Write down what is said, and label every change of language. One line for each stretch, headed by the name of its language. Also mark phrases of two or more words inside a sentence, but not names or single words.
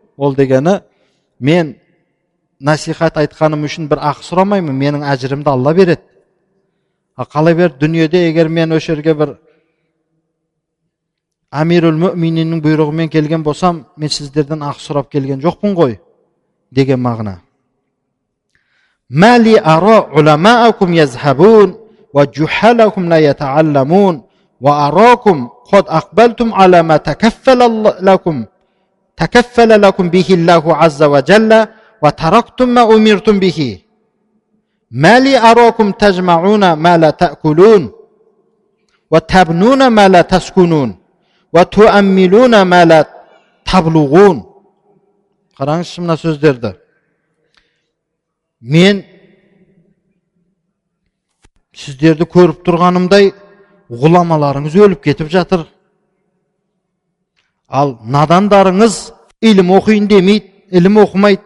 Kazakh: Ол дегені, мен насихат айтқаным үшін бір ақы сұрамаймын, менің әжірімді Алла береді. Қалай бер, дүниеде егер мен өшерге бір Амирул Мүмининнің бұйрығымен келген болсам, мен сіздерден ақы сұрап келген жоқпын ғой деген мағына.
Arabic: مالي أرى علماءكم يذهبون وجهالكم لا يتعلمون وأراكم قد أقبلتم على ما تكفل لكم به الله عز وجل وتركتم ما أمرتم به. مالي أراكم تجمعون ما لا تأكلون وتبنون ما لا تسكنون وتؤملون ما لا تبلغون.
Kazakh: Қараңызшы мына сөздерді. Мен сіздерді көріп тұрғанымдай ғұламаларыңыз өліп кетіп жатыр. Ал надандарыңыз илім оқиын демейді, илім оқымайды.